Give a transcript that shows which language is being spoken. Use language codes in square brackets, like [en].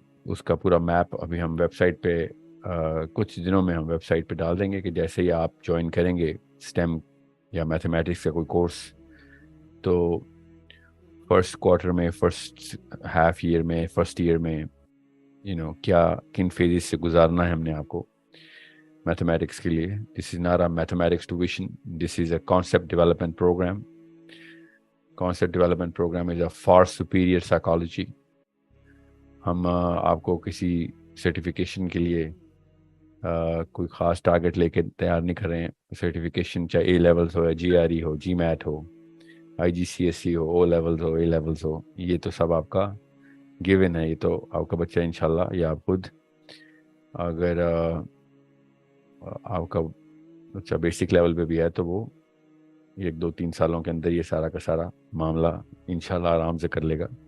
[ur] اس کا پورا میپ ابھی ہم ویب سائٹ پہ کچھ دنوں میں ہم ویب سائٹ پہ ڈال دیں گے کہ جیسے ہی آپ جوائن کریں گے اسٹیم یا میتھمیٹکس کا کوئی کورس، تو فرسٹ کوارٹر میں، فرسٹ ہاف ایئر میں، فرسٹ ایئر میں کیا کن فیزز سے گزارنا ہے ہم نے آپ کو میتھمیٹکس کے لیے. [en] This is not a mathematics tuition, this is a concept development program. Concept development program is a far superior psychology. [ur] ہم آپ کو کسی سرٹیفکیشن کے لیے کوئی خاص ٹارگٹ لے کے تیار نہیں کر رہے ہیں. سرٹیفکیشن چاہے اے لیولز ہو یا جی R E ہو، جی meat ہو، I جی C S C ہو، O levels ہو، A levels ہو، یہ تو سب آپ کا گیون ہے. یہ تو آپ کا بچہ انشاءاللہ یا آپ خود، اگر آپ کا بچہ بیسک لیول پہ بھی ہے تو وہ 1-2-3 سالوں کے اندر یہ سارا کا سارا معاملہ انشاءاللہ آرام سے کر لے گا.